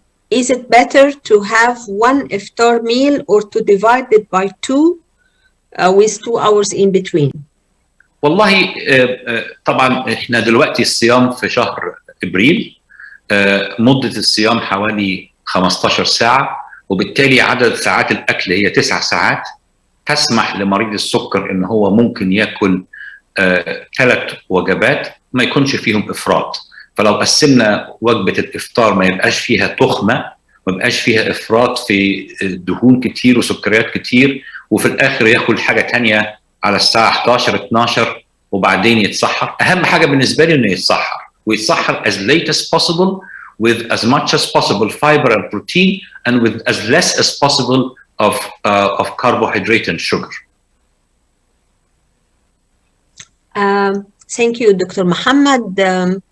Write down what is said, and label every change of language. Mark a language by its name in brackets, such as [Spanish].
[English] Is it better to have one iftar meal or to divide it by two with 2 hours in between? [Arabic] والله طبعا احنا دلوقتي الصيام في شهر ابريل، مدة الصيام حوالي 15 ساعة، وبالتالي عدد ساعات الأكل هي 9 ساعات. تسمح لمريض السكر إن هو ممكن يأكل 3 وجبات ما يكونش فيهم إفراط. فلو قسمنا وجبة الإفطار ما يبقاش فيها تخمة، ما يبقاش فيها إفراط في دهون كتير وسكريات كتير، وفي الآخر ياكل حاجة تانية على الساعة 11 12 وبعدين يتسحر. أهم حاجة بالنسبة لي إنه يتسحر، ويتسحر [English] as late as possible with as much as possible fiber and protein and with as less as possible of carbohydrate and sugar. Thank you, Dr. Mohamed.